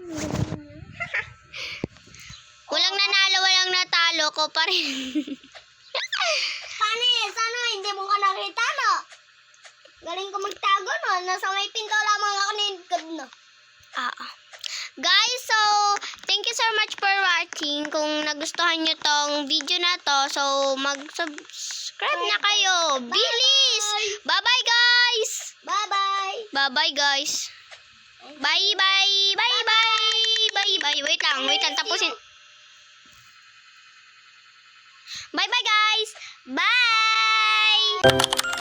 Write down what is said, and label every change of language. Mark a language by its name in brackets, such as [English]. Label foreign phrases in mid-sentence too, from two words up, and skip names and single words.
[Filipino] Walang nanalo, walang natalo ko pa rin. Panis, hindi mo ko nakita, no? Galing ko magtago, no? Nasa may pinto lamang ako niligod, no? [English] Guys, so, thank you so much for watching. [Filipino] Kung nagustuhan nyo tong video na to, so, mag-subscribe na kayo. Bilis! [English] Bye-bye, guys! Bye-bye. Bye-bye, guys. Bye-bye! Bye-bye! Bye-bye! [Filipino] Wait lang, tapusin. [English] Bye-bye, guys! Bye!